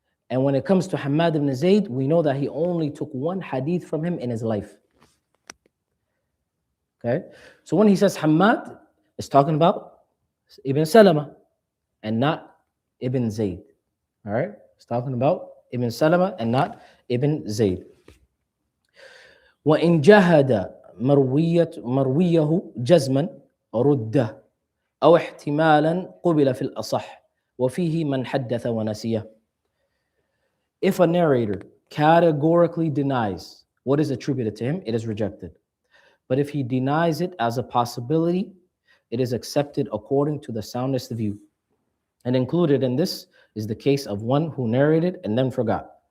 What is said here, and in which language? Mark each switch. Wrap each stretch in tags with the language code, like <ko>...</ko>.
<en>And when it comes to Hammad ibn Zayd, we know that he only took one hadith from him in his life. Okay, so when he says Hammad, is talking about Ibn Salama and not Ibn Zayd. All right? It's talking about Ibn Salama and not Ibn Zayd.</en> <ar>وإن جهد مرويه جزما رده أو احتمالا قبل في الأصح وفيه من حدث ونسيه.</ar> <en>If a narrator categorically denies what is attributed to him, it is rejected. But if he denies it as a possibility, it is accepted according to the soundest view. And included in this is the case of one who narrated and then forgot.</en>